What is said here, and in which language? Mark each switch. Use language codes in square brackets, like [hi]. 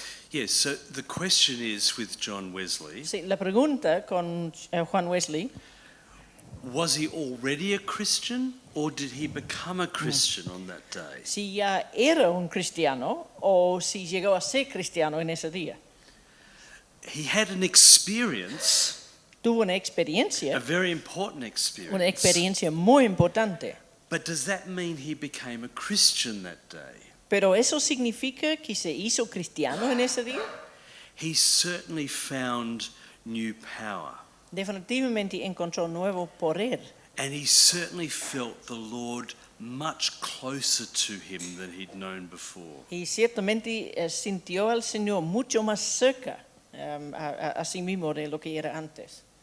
[en] Yes, so the question is with John Wesley, [es] Sí, la pregunta con Juan Wesley, [en] was he already a Christian or did he become a Christian on that day? [es] si ya era un cristiano o si llegó a ser cristiano en ese día. [en] He had an experience, [es] Tuvo una [en] a [es] experiencia [en] very important experience. [es] Una experiencia muy importante. [en] But does that mean he became a Christian that day? [es] Pero ¿eso significa que se hizo cristiano en ese día? [en] He certainly found new power. [es] Definitivamente encontró nuevo poder. [en] And he certainly felt the Lord much closer to him than he'd known before. [es] Y ciertamente sintió al Señor mucho más cerca a sí mismo de lo que era antes.